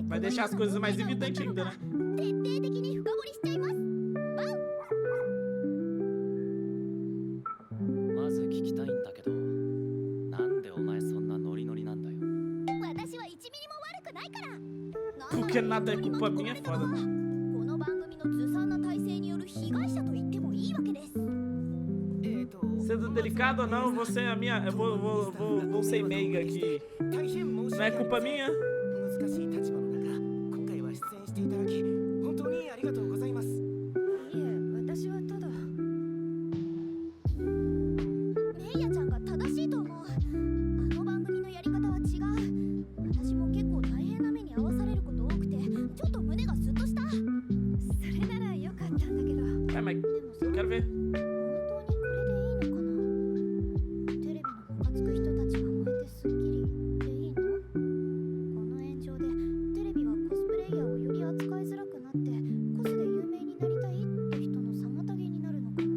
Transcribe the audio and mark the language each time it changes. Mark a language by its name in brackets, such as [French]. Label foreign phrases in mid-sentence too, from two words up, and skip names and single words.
[Portuguese] deixar as coisas mais evidentes ainda, né? [Japanese] 徹底的に深掘りしちゃいます。まず聞きたいんだけど、なんでお前そんなノリノリなんだよ。私は1ミリも悪くないから。 [Portuguese] Porque nada é culpa minha, é foda. [Japanese] この番組のずさんな体制による被害者と言ってもいいわけです。 [Portuguese] Sendo delicado ou não, você é a minha. Eu vou ser meiga aqui. Não é culpa minha. [Japanese] 難しい立場の中、今回は出演していただき、本当にありがとうございます。いえ、私はただメイヤちゃんが正しいと思う。あの番組のやり方は違う。私も結構大変な目に遭わされること多くて、ちょっと胸がスッとした。それならよかったんだけど。 [Portuguese] É, mas [Japanese] でも [Portuguese] eu quero ver. [Japanese] 本当にこれでいいのかな。テレビのムカつく人たちが燃えてスッキリでいいの？この炎上でテレビはコスプレイヤーをより扱いづらくなってコスで有名になりたいって人の妨げになるのかも。